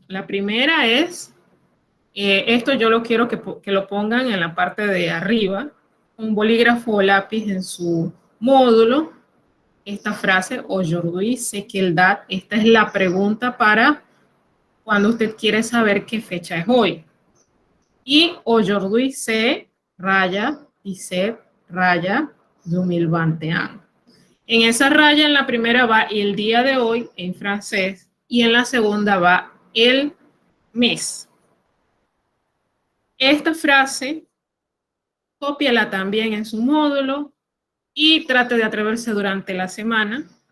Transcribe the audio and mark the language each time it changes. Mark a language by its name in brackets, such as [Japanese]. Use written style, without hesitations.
[Spanish] La primera es, esto yo lo quiero que lo pongan en la parte de arriba, un bolígrafo o lápiz en su módulo. Esta frase, [French] aujourd'hui c'est quelle date, [Spanish] esta es la pregunta para cuando usted quiere saber qué fecha es hoy. Y [French] aujourd'hui c'est [Spanish] raya 17 raya 2021. En esa raya, en la primera va el día de hoy en francés y en la segunda va el mes. Esta frase, cópiala también en su módulo y trate de atreverse durante la semana